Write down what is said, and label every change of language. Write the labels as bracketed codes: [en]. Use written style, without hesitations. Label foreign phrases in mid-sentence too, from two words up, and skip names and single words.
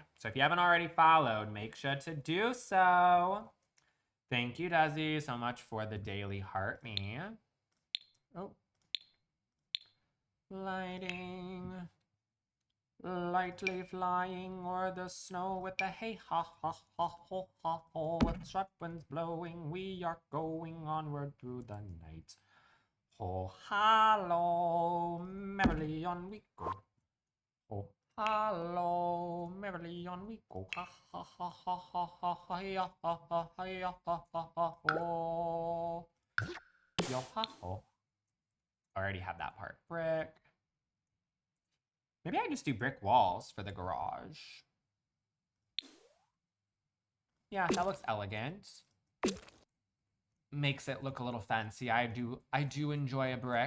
[en] So if you haven't already followed, make sure to do so. Thank you, Desi, so much for the daily heart me. Oh. Lighting. Lightly flying o'er the snow with the hey ha ha ha ho ha ho. With sharp winds blowing, we are going onward through the night. Ho hallo, merrily on we go. Ho hallo, merrily on we go. Ha ha ha ha ha ha ha ya ha ha ha ya ha ha ha ho. Yo ha ho. Already have that part. Brick. Maybe I just do brick walls for the garage. Yeah, that looks elegant. Makes it look a little fancy. I do enjoy a brick.